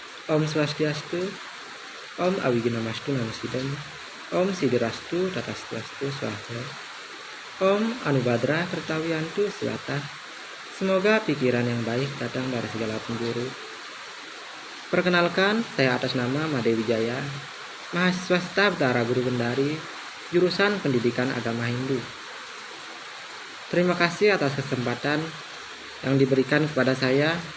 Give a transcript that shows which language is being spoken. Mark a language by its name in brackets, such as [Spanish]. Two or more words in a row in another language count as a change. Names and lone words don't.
[Sanskrit] Om Swastiastu, Om Awiginamastu Namasidam, Om Sidirastu Tatastuastu Swaha, Om Anubhadra Kertawiantu Swata. [Indonesian] Semoga pikiran yang baik datang dari segala penjuru. Perkenalkan, saya atas nama Made Wijaya, mahasiswa staf Dara Guru Kendari, jurusan Pendidikan Agama Hindu. Terima kasih atas kesempatan yang diberikan kepada saya.